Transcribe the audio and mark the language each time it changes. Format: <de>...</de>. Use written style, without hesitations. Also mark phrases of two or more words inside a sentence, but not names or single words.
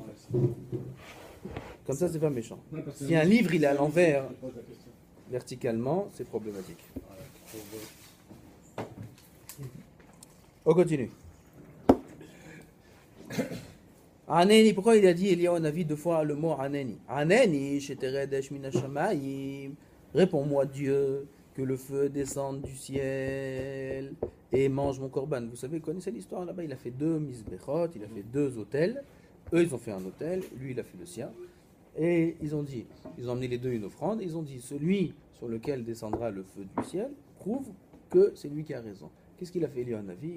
<fr>Comme ça, c'est pas méchant. Non, parce que Si un livre il est à l'envers, je pose la question. verticalement, c'est problématique. On continue. Aneni, pourquoi il a dit Eliyahu Hanavi 2 fois le mot Aneni?</fr> <he>ענני, שתרד אש מן השמים.</he> <fr>Réponds-moi Dieu, que le feu descende du ciel et mange mon korban. Vous savez, vous connaissez l'histoire là-bas, il a fait 2 misbechot, il a fait 2 autels. Eux, ils ont fait un autel, lui, il a fait le sien. Et ils ont emmené les deux une offrande, et ils ont dit, celui sur lequel descendra le feu du ciel prouve que c'est lui qui a raison. Qu'est-ce qu'il a fait, Eliyahu Hanavi?</fr>